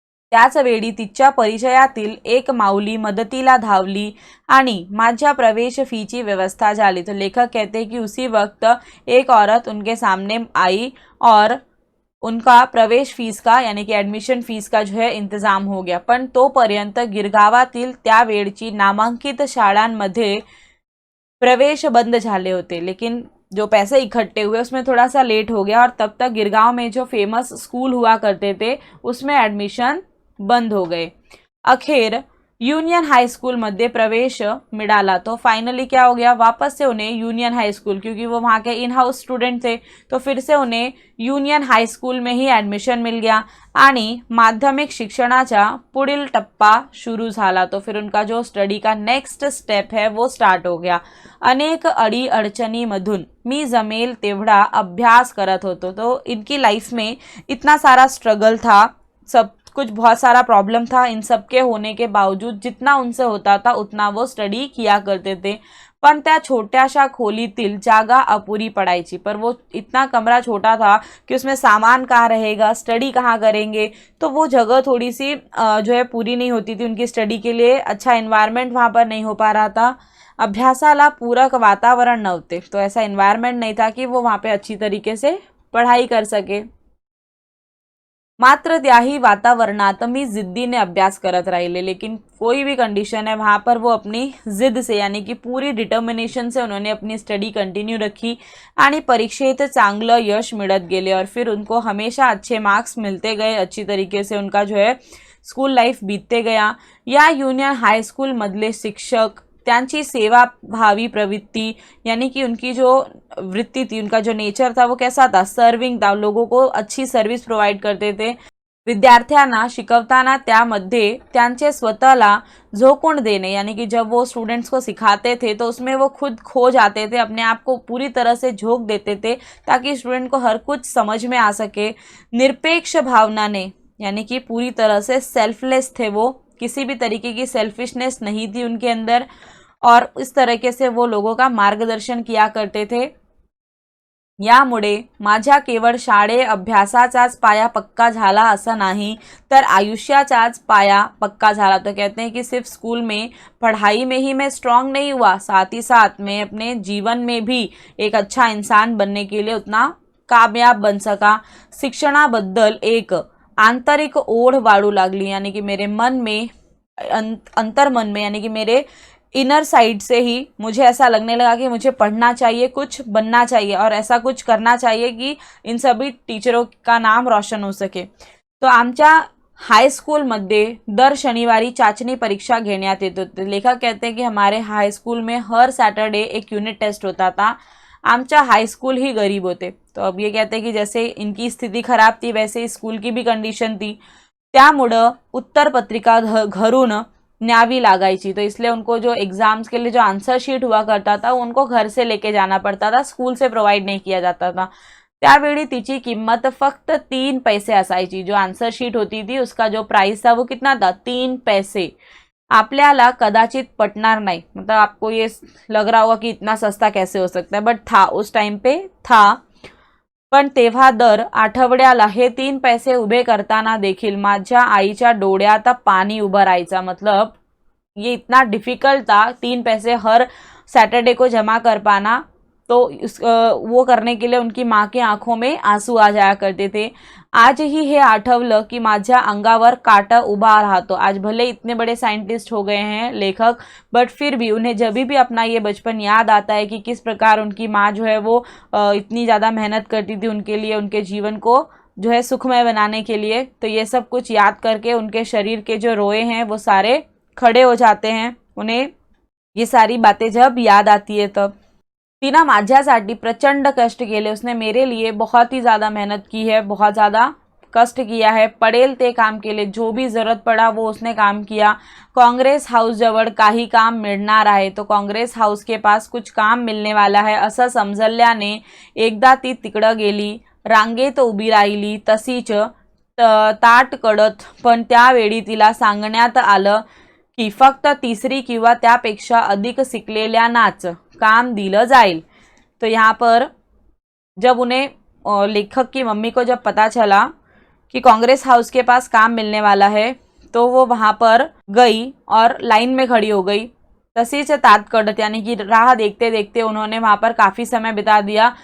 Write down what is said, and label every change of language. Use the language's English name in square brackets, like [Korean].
[Marathi] त्याच वेळी तिच्या परिचयातील एक माऊली मदतीला धावली आणि माझ्या प्रवेश फीची व्यवस्था झाली। [Hindi] तो लेखक कहते हैं कि उसी वक्त एक औरत उनके सामने आई और उनका प्रवेश फीस का यानी कि एडमिशन फीस का जो है इंतजाम हो गया। [Marathi] पण तोपर्यंत गिरगावातील त्यावेळची नामांकित शाळांमध्ये प्रवेश बंद झाले होते। [Hindi] लेकिन जो पैसे इकट्ठे हुए उसमें थोड़ा सा लेट हो गया और तब तक गिरगांव में जो फेमस स्कूल हुआ करते थे उसमें एडमिशन बंद हो गए। [Marathi] अखेर यूनियन हाई स्कूल मध्ये प्रवेश मिळाला। [Hindi] तो फाइनली क्या हो गया, वापस से उन्हें यूनियन हाई स्कूल, क्योंकि वो वहाँ के इन हाउस स्टूडेंट थे तो फिर से उन्हें यूनियन हाई स्कूल में ही एडमिशन मिल गया [Marathi] आणि माध्यमिक शिक्षणाचा पुढील टप्पा शुरू झाला। [Hindi] तो फिर उनका जो स्टडी का नेक्स्ट स्टेप है वो स्टार्ट हो गया। [Marathi] अनेक अडी अडचणीमधून मी जमेल तेवढा अभ्यास करत होतो। [Hindi] तो इनकी लाइफ में इतना सारा स्ट्रगल था, सब कुछ बहुत सारा प्रॉब्लम था। इन सब के होने के बावजूद जितना उनसे होता था उतना वो स्टडी किया करते थे। [Marathi] पण त्या छोट्याशा खोलीतील जागा अपुरी पडायची। [Hindi] पर वो इतना कमरा छोटा था कि उसमें सामान कहाँ रहेगा, स्टडी कहाँ करेंगे, तो वो जगह थोड़ी सी जो है पूरी नहीं होती थी उनकी स्टडी के लिए। अच्छा एनवायरनमेंट वहाँ पर नहीं हो पा रहा था, [Marathi] अभ्यासाला पूरक वातावरण नव्हते। [Hindi] तो ऐसा एनवायरनमेंट नहीं था कि वो वहाँ पे अच्छी तरीके से पढ़ाई कर सके। [Marathi] मात्र त्याही वातावरणात मी जिद्दीने अभ्यास करत राहिले। [Hindi] लेकिन कोई भी कंडीशन है वहाँ पर वो अपनी जिद से यानी कि पूरी डिटर्मिनेशन से उन्होंने अपनी स्टडी कंटिन्यू रखी [Marathi] आणि परीक्षेत चांगलं यश मिळत गेले [Hindi] और फिर उनको हमेशा अच्छे मार्क्स मिलते गए। अच्छी तरीके से उनका जो है स्कूल लाइफ बीतते गया। [Marathi] या यूनियन हाई स्कूल मधले शिक्षक त्यांची सेवाभावी प्रवृत्ति [Hindi] यानी कि उनकी जो वृत्ति थी, उनका जो नेचर था वो कैसा था, सर्विंग था, लोगों को अच्छी सर्विस प्रोवाइड करते थे। [Marathi] विद्यार्थ्यांना शिकवताना त्यामध्ये त्यांचे स्वतःला झोकून देने [Hindi] यानी कि जब वो स्टूडेंट्स को सिखाते थे तो उसमें वो खुद खो जाते थे, अपने आप को पूरी तरह से झोंक देते थे ताकि स्टूडेंट को हर कुछ समझ में आ सके। [Marathi] निरपेक्ष भावना ने [Hindi] यानी कि पूरी तरह से सेल्फलेस थे, वो किसी भी तरीके की सेल्फिशनेस नहीं थी उनके अंदर और इस तरीके से वो लोगों का मार्गदर्शन किया करते थे। [Marathi] यामुळे माझ्या केवळ शाळे अभ्यासाचाच पाया पक्का झाला असं नहीं, तर आयुष्याचाच पाया पक्का झाला। [Hindi] तो कहते हैं कि सिर्फ स्कूल में पढ़ाई में ही मैं स्ट्रांग नहीं हुआ, साथ ही साथ मैं अपने जीवन में भी एक अच्छा इंसान बनने के लिए उतना कामयाब बन सका। [Marathi] शिक्षणाबद्दल एक आंतरिक ओढ वाढू लागली, [Hindi] यानी कि मेरे मन में अंतर मन में, यानी कि मेरे इनर साइड से ही मुझे ऐसा लगने लगा कि मुझे पढ़ना चाहिए, कुछ बनना चाहिए और ऐसा कुछ करना चाहिए कि इन सभी टीचरों का नाम रोशन हो सके। [Marathi] तो आमच्या हाईस्कूलमध्ये दर शनिवारी चाचणी परीक्षा घेण्यात येत होती। [Hindi] लेखक कहते हैं कि हमारे हाई स्कूल में हर सैटरडे एक यूनिट टेस्ट होता था। [Marathi] आमचा हाई स्कूल ही गरीब होते, [Hindi] तो अब ये कहते हैं कि जैसे इनकी स्थिति खराब थी वैसे स्कूल की भी कंडीशन थी, [Marathi] त्यामुळं उत्तर पत्रिका घरून न्यावी लागायची। [Hindi] तो इसलिए उनको जो एग्जाम्स के लिए जो आंसर शीट हुआ करता था उनको घर से लेके जाना पड़ता था, स्कूल से प्रोवाइड नहीं किया जाता था। [Marathi] त्यावेळी तिची किंमत फक्त 3 पैसे असायची। [Hindi] जो आंसर शीट होती थी उसका जो प्राइस था वो कितना था, 3 पैसे। [Marathi] आपल्याला कदाचित पटणार नहीं, [Hindi] मतलब आपको ये लग रहा होगा कि इतना सस्ता कैसे हो सकता है, बट था, उस टाइम पे था। [Marathi] पण तेव्हा दर आठवड्याला हे 3 पैसे उभे करताना देखील माझ्या आईच्या डोळ्यात पाणी उभं राहायचं। [Hindi] मतलब ये इतना डिफिकल्ट था 3 पैसे हर सैटरडे को जमा कर पाना, तो वो करने के लिए उनकी माँ की आंखों में आंसू आ जाया करते थे। [Marathi] आज ही हे आठवलं कि माझ्या अंगावर काटा उभा रहा। [Hindi] तो आज भले इतने बड़े साइंटिस्ट हो गए हैं लेखक, बट फिर भी उन्हें जब भी अपना ये बचपन याद आता है कि किस प्रकार उनकी माँ जो है वो इतनी ज़्यादा मेहनत करती थी उनके लिए, उनके जीवन को जो है सुखमय बनाने के लिए, तो ये सब कुछ याद करके उनके शरीर के जो रोए हैं वो सारे खड़े हो जाते हैं, उन्हें ये सारी बातें जब याद आती है तब। [Marathi] तिना माझ्यासाठी प्रचंड कष्ट केले, [Hindi] उसने मेरे लिए बहुत ही ज़्यादा मेहनत की है, बहुत ज़्यादा कष्ट किया है, [Marathi] पडेल ते काम केले, [Hindi] जो भी ज़रूरत पड़ा वो उसने काम किया। [Marathi] काँग्रेस हाऊस जवळ काही काम मिळणार आहे, [Hindi] तो काँग्रेस हाऊस के पास कुछ काम मिलने वाला है [Marathi] असं समजल्याने एकदा ती तिकडं गेली, रांगेत उभी राहिली, तशीच ताट कडत, पण त्यावेळी तिला सांगण्यात आलं की फक्त 3री किंवा त्यापेक्षा अधिक शिकलेल्यांनाच काम दिलं जाईल। [Hindi] तो यहाँ पर जब उन्हें लेखक की मम्मी को जब पता चला कि कांग्रेस हाउस के पास काम मिलने वाला है, तो वो वहाँ पर गई और लाइन में खड़ी हो गई। [Marathi] तसीच तात कडत, [Hindi] यानी कि राह देखते देखते उन्होंने वहाँ पर काफ़ी समय बिता दिया।